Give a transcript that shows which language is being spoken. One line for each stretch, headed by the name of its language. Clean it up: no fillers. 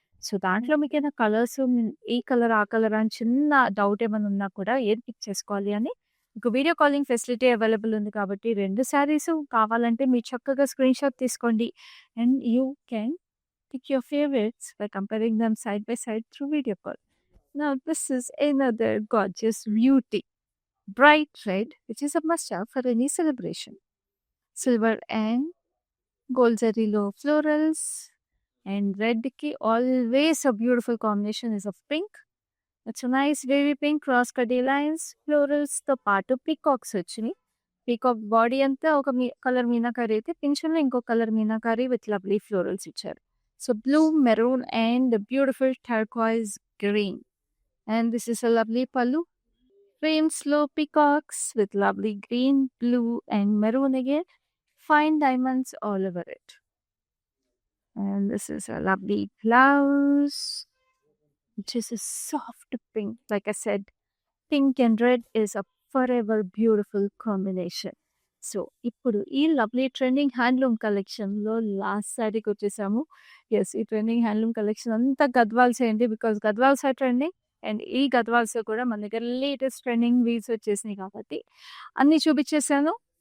Telugu: So, దాంట్లో మీకేమైనా colours ఈ కలర్, ఆ కలర్ అని చిన్న డౌట్ ఏమైనా ఉన్నా కూడా ఏది పిక్ చేసుకోవాలి అని మీకు వీడియో కాలింగ్ ఫెసిలిటీ అవైలబుల్ ఉంది కాబట్టి 2 శారీస్ కావాలంటే మీరు చక్కగా స్క్రీన్‌షాట్ తీసుకోండి.
English: And you can pick your favourites by comparing them side by side through video call. Now this is another gorgeous beauty. Bright red, which is a must-have for any celebration. Silver and gold zari-lo florals, and red ki always a beautiful combination is of pink. It's a nice wavy pink cross kadi lines, florals
Telugu: తో పాటు peacocks వచ్చినాయి. Peacock body అంతా ఒక colour meenakari అయితే పింఛన్లో ఇంకో colour meenakari
English: with lovely florals
Telugu: ఇచ్చారు.
English: So blue, maroon and beautiful turquoise green. And this is a lovely pallu. Rainbow peacocks with lovely green, blue and maroon again. Fine diamonds all over it. And this is a lovely blouse, which is a soft pink. Like I said, pink and red is a forever beautiful combination.
Telugu: So ఇప్పుడు ఈ lovely trending handloom కలెక్షన్లో last సారీకి వచ్చేసాము. Yes, ఈ trending handloom collection అంతా గద్వాల్స్ ఏంటి,
English: Because Gadwals are trending.
Telugu: And ఈ గద్వాల్స్లో కూడా మన దగ్గర లేటెస్ట్ ట్రెండింగ్ వీవ్స్ వచ్చేసినాయి కాబట్టి అన్నీ చూపించేసాను.